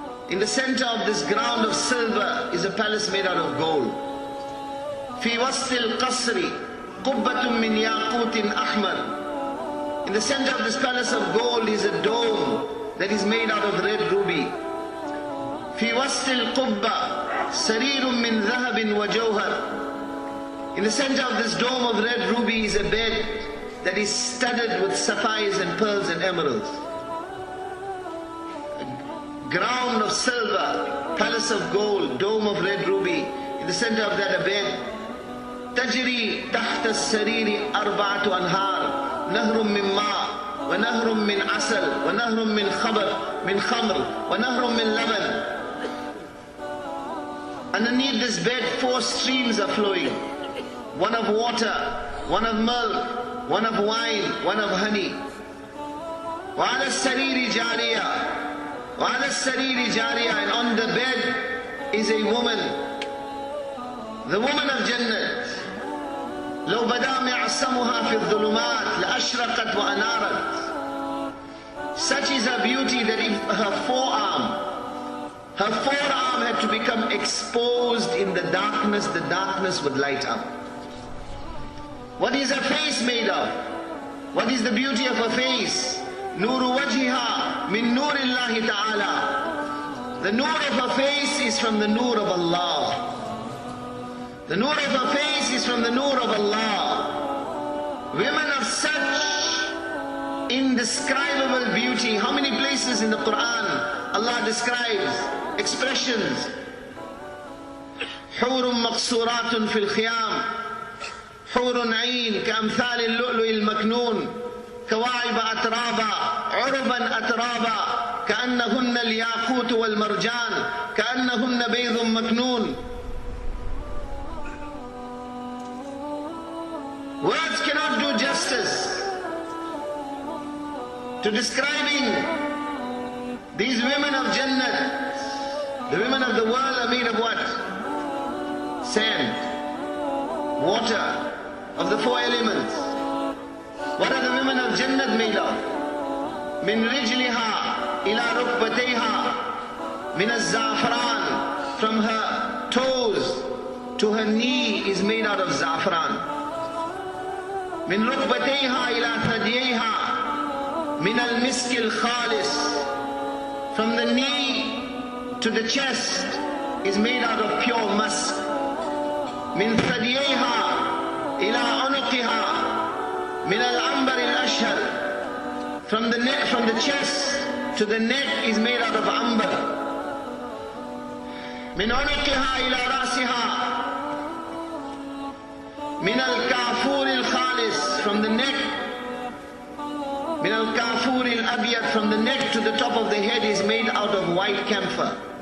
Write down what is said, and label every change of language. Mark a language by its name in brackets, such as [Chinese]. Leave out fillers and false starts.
[English] In the center of this ground of silver is a palace made out of gold. [Arabic] Fi wastil qasri qubbatun min yaqutin ahmar. [English] In the center of this palace of gold is a dome that is made out of red ruby. [Arabic] في وسط القبة سرير من ذهب وجوهر. [English] In the center of this dome of red ruby is a bed that is studded with sapphires and pearls and emeralds. A ground of silver, palace of gold, dome of red ruby. In the center of that a bed. [Arabic] تجري تحت السرير أربعة أنهار نهر من ماء ونهر من عسل ونهر من خمر ونهر من لبن. [English] Underneath this bed, 4 streams are flowing. One of water, one of milk, one of wine, one of honey. [Arabic] وَعَلَى السَّرِيرِ جَارِيَةٌ وَعَلَى السَّرِيرِ جَارِيَةٌ. [English] And on the bed is a woman, the woman of Jannat. [Arabic] لو بدا معصمها في الظلمات لأشرقت وأنارت. [English] Such is her beauty that if her forearm had to become exposed in the darkness would light up. What is her face made of? What is the beauty of her face? [Arabic] Nuru wajhiha min nurillahi ta'ala. [English] The nur of her face is from the nur of Allah. The nur of her face is from the nur of Allah. Women of such indescribable beauty. How many places in the Quran Allah describes expressions? [Arabic] حور مقصورات في الخيام حور عين كأمثال اللؤلؤ المكنون كواعب أترابا عربا أترابا كأنهن الياقوت والمرجان كأنهن بيض مكنون. [English] Words cannot do justice to describing these women of Jannat. The women of the world are made of what? Sand, water, of the 4 elements. What are the women of Jannat made of? Min rijliha ila rukbatayha min az-za'fran. From her toes to her knee is made out of za'fran. [Arabic] من ركبتيها إلى ثدييها من المسك الخالص. [English] From the knee to the chest is made out of pure musk. [Arabic] من ثدييها إلى عنقها من العنبر الأشهر. [English] From the chest to the neck is made out of amber. من عنقها إلى رأسها min al-kafur al-khalis, from the neck, min al-kafur al-abyad, from the neck to the top of the head is made out of white camphor.